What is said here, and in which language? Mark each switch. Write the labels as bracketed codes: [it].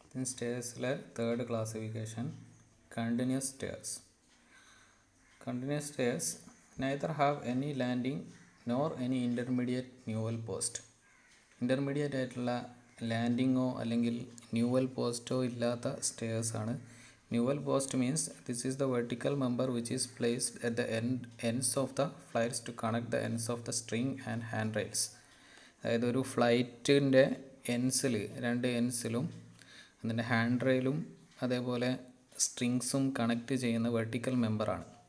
[ml] സ്റ്റെയർസിലെ third classification continuous stairs. [en] Continuous stairs neither have any landing nor any intermediate newel post. [ml] Intermediate ആയിട്ടുള്ള ലാൻഡിങ്ങോ അല്ലെങ്കിൽ newel പോസ്റ്റോ ഇല്ലാത്ത സ്റ്റെയർസാണ്. [en] Newel post means this is the vertical member which is placed at the ends of the flights to connect the ends of the string and hand rails. [ml] അതായത് ഒരു ഫ്ലൈറ്റിൻ്റെ രണ്ട് എൻസിലും അതിൻ്റെ hand റെയിലും അതേപോലെ സ്ട്രിങ്സും connect ചെയ്യുന്ന vertical മെമ്പറാണ്.